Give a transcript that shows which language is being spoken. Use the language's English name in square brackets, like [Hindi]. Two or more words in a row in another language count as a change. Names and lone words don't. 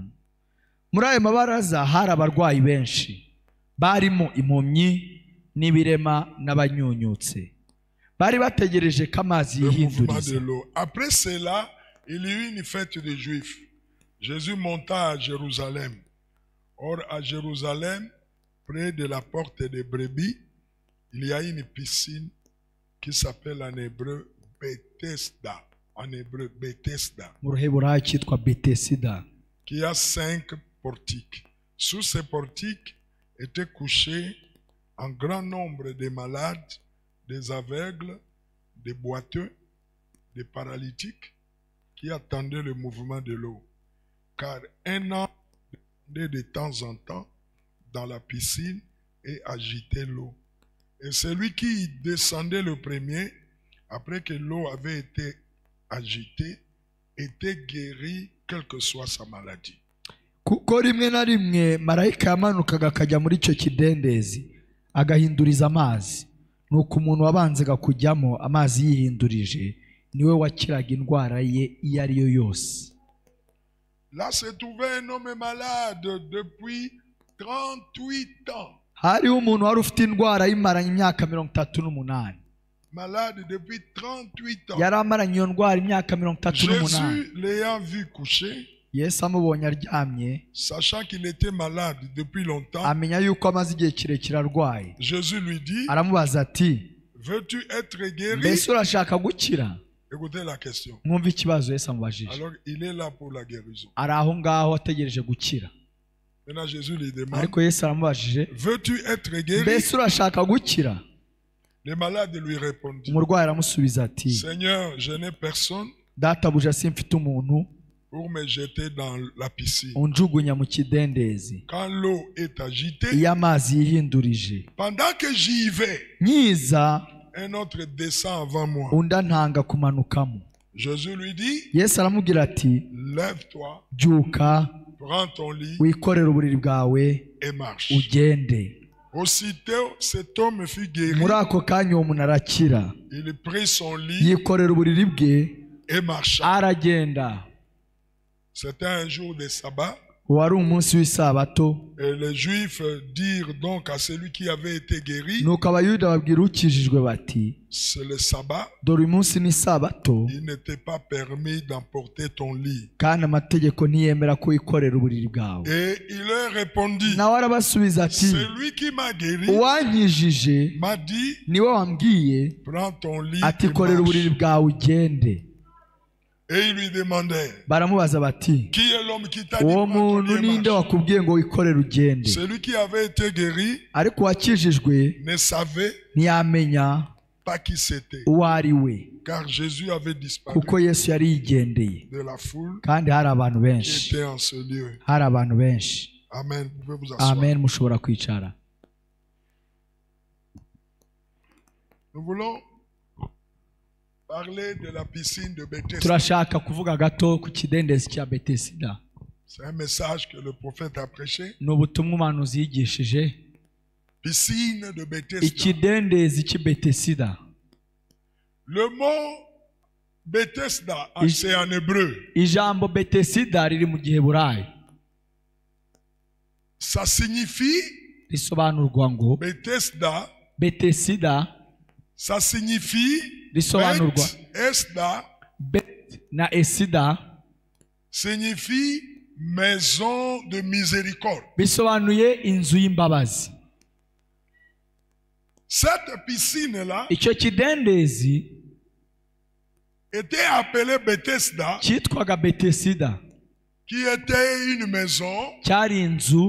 [Kinyarwanda] Muri ayo mabaraza hari abarwayi benshi barimo impumyi n'ibirema n'abanyunyutse bari bategereje ko amazi yihinduriza. [French] Après cela, il y eut une fête des Juifs. Jésus monta à Jérusalem. Or à Jérusalem, près de la porte des brebis, il y a une piscine qui s'appelle en hébreu Bethesda. En hébreu Bethesda. [Kinyarwanda] Mu ruheburayo cyitwa Betesida. [French] Qui a 5 portiques. Sous ces portiques étaient couchés un grand nombre de malades, des aveugles, des boiteux, des paralytiques qui attendaient le mouvement de l'eau. Car un an descendait de temps en temps dans la piscine et agitait l'eau. Et celui qui descendait le premier, après que l'eau avait été agitée, était guéri quelle que soit sa maladie. [Kinyarwanda] Kuko rimwe na rimwe marayika yamanukaga akajya muri icyo kidendezi agahinduriza amazi, nuko umuntu wabanzaga kujyamo amazi yihindurije niwe wakiraga indwara ye iyo ari yo yose. [French] Là se trouvait un homme malade depuis 38 ans. [Kinyarwanda] Hariho umuntu wari ufite indwara yimaranye imyaka 38. [French] Malade depuis 38 ans. [Kinyarwanda] Yari amaranye iyo ndwara imyaka 38. [French] Jésus l'ayant vu coucher, [Kinyarwanda] Yesu amubonye aryamye, [French] sachant qu'il était malade depuis longtemps, [Kinyarwanda] amenya yuko amaze igihe kirekire arwaye. [French] Jésus lui dit, [Kinyarwanda] aramubaza ati, [French] veux-tu être guéri? [Kinyarwanda] Mbese urashaka gukira? [French] Écoutez la question. [Kinyarwanda] Mwumve ikibazo Yesu amubajije. [French] Alors il est là pour la guérison. [Kinyarwanda] Ari aho ngaho ategereje gukira. [French] Maintenant Jésus lui demande, [Kinyarwanda] ariko Yesu aramubajije, [French] veux-tu être guéri? [Kinyarwanda] Mbese urashaka gukira? [French] Le malade lui répondit, [Kinyarwanda] umurwayi aramusubiza ati, [French] Seigneur, je n'ai personne [Kinyarwanda] databuja simfite umuntu [French] pour me jeter dans la piscine. [Kinyarwanda] unjugunya mu kidendezi [French] Quand l'eau est agitée, [Kinyarwanda] iyo amazi yihindurije, [French] pendant que j'y vais, [Kinyarwanda] nyiza [French] un autre descend avant moi. [Kinyarwanda] undi antanga kumanukamo. [French] Jésus lui dit, [Kinyarwanda] Yesu aramubwira ati, [French] lève-toi, [Kinyarwanda] byuka [French] prends ton lit [Kinyarwanda] wikorere uburiri bwawe [French] et marche. [Kinyarwanda] ugende. [French] Aussitôt, cet homme fut guéri. [Kinyarwanda] Muri ako kanya uwo muntu arakira, [French] Il prit son lit [Kinyarwanda] yikorera uburiri bwe [French] et marcha. [Kinyarwanda] aragenda. [French] C'était un jour de sabbat. [Kinyarwanda] Wari umunsi w'isabato. [French] Et les Juifs dirent donc à celui qui avait été guéri, [Kinyarwanda] nuko abayuda babwira ukijijwe bati, [French] c'est le sabbat. [Kinyarwanda] dore umunsi ni sabato, [French] Il n'était pas permis d'emporter ton lit. [Kinyarwanda] kandi amategeko ntiyemera ko wikorera uburiri bwawe. [French] Et il leur répondit, [Kinyarwanda] nawe arabasubiza ati, [French] celui qui m'a guéri [Kinyarwanda] uwankijije [French] m'a dit, [Kinyarwanda] niwe wambwiye [French] prends ton lit [Kinyarwanda] ati et korera uburiri [French] marche. [Kinyarwanda] bwawe ugende. [French] Et il lui demandait, [Kinyarwanda] baramubaza bati, [French] qui est l'homme qui t'a dit, [Kinyarwanda] uwo [French] prends ton [Kinyarwanda] muntu [French] lit et [Kinyarwanda] ninde [French] marche? [Kinyarwanda] wakubwiye ngo wikorere ugende? [French] Celui qui avait été guéri [Kinyarwanda] ariko uwakijijwe [French] ne savait [Kinyarwanda] ntiyamenya [French] pas qui c'était, [Kinyarwanda] uwo ari we, [French] car Jésus avait disparu [Kinyarwanda] kuko Yesu yari yigendeye, [French] de la foule [Kinyarwanda] kandi hari abantu qui benshi. [French] était en ce lieu. [Kinyarwanda] hari abantu benshi. Amen. [French] Vous pouvez vous asseoir. [Kinyarwanda] Amen. Mushobora kwicara. [French] Nous voulons parler de la piscine de Bethesda. [Kinyarwanda] turashaka kuvuga gato ku kidendezi cya Betesida. [French] C'est un message que le prophète a prêché. [Kinyarwanda] ni ubutumwa umuhanuzi yigishije. [French] Piscine de Bethesda. [Kinyarwanda] ikidendezi cy'i Betesida. [French] Le mot Bethesda, c'est en hébreu. [Kinyarwanda] ijambo Betesida riri mu giheburayo. [French] Ça signifie, [Kinyarwanda] risobanurwa ngo Bethesda, Betesida, [French] ça signifie, [Kinyarwanda] risobanurwa Bethesda Bet na Esida [French] signifie maison de miséricorde. [Kinyarwanda] bisobanuye inzu y'imbabazi. [French] Cette piscine-là [Kinyarwanda] icyo kidendezi [French] était appelée Bethesda, [Kinyarwanda] cyitwaga Betesida, [French] qui était une maison [Kinyarwanda] cyari inzu